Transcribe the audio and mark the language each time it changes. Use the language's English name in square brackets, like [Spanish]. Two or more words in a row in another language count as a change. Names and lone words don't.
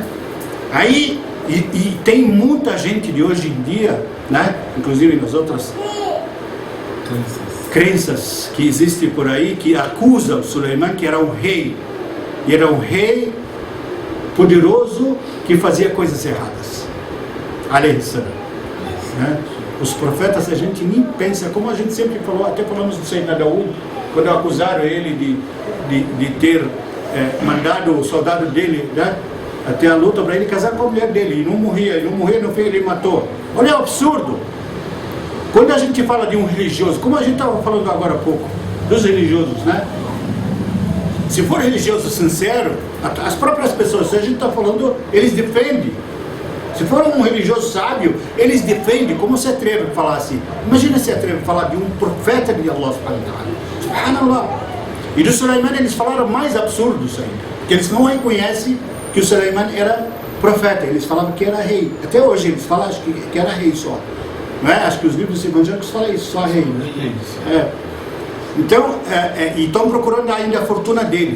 [Portuguese] Aí, e tem muita gente de hoje em dia, né? Inclusive nas outras crenças que existem por aí, que acusam Suleiman que era um rei. E era um rei poderoso que fazia coisas erradas. [Arabic] عليه السلام. [Portuguese] Né? Os profetas a gente nem pensa, como a gente sempre falou, até falamos do Sayyidina Daud, quando acusaram ele de ter mandado o soldado dele, né, até a luta para ele casar com a mulher dele, e não morria, no fim ele matou. Olha o absurdo. Quando a gente fala de um religioso, como a gente estava falando agora há pouco, dos religiosos, né? Se for religioso sincero, as próprias pessoas, se a gente está falando, eles defendem. Se for um religioso sábio, eles defendem. Como se atreve a falar assim? Imagina se atreve a falar de um profeta de Allah [Arabic] سبحانه وتعالى. [Portuguese] Subhanallah. E do Suleiman eles falaram mais absurdos ainda. Porque eles não reconhecem que o Suleiman era profeta. Eles falavam que era rei. Até hoje eles falam que era rei só. Não é? Acho que os livros evangélicos falam isso, só rei. Né? Então, e estão procurando ainda a fortuna dele.